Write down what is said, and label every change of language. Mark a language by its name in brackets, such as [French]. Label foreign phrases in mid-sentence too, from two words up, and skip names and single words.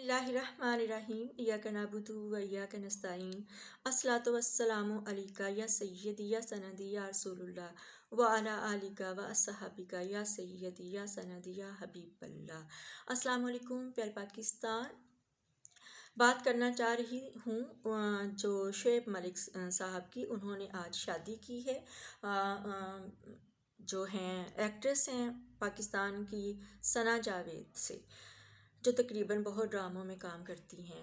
[Arabic] بسم الله الرحمن الرحيم إياك نعبد وإياك نستعين الصلاة والسلام عليك يا سيدي يا سندي يا رسول الله وعلى آلك وأصحابك يا سيدي يا سندي يا حبيب الله. السلام علیکم [Urdu] پیارے پاکستان. بات کرنا چاہ رہی ہوں جو شعیب ملک صاحب کی. انہوں نے آج شادی کی ہے. جو ہیں ایکٹریس ہیں پاکستان کی ثنا جاوید سے، جو تقریباً بہت ڈراموں میں کام کرتی ہیں.